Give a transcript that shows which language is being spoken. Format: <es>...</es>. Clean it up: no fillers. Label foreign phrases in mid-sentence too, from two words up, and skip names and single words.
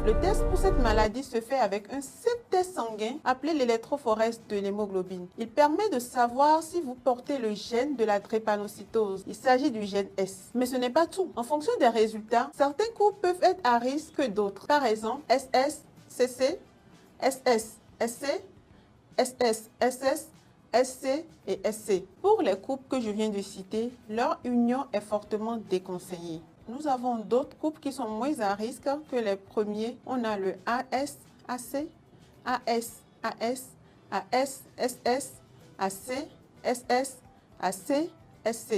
<fr>Le test pour cette maladie se fait avec un simple test sanguin appelé l'électrophorèse de l'hémoglobine. Il permet de savoir si vous portez le gène de la drépanocytose. Il s'agit du gène S. Mais ce n'est pas tout. En fonction des résultats, certains couples peuvent être à risque que d'autres. Par exemple, SS, CC, SS, SC, SS, SS, SC et SC. Pour les couples que je viens de citer, leur union est fortement déconseillée. Nous avons d'autres couples qui sont moins à risque que les premiers. On a le AS, AC, AS, AS, AS, SS, AC, SS, AC, SC.</fr>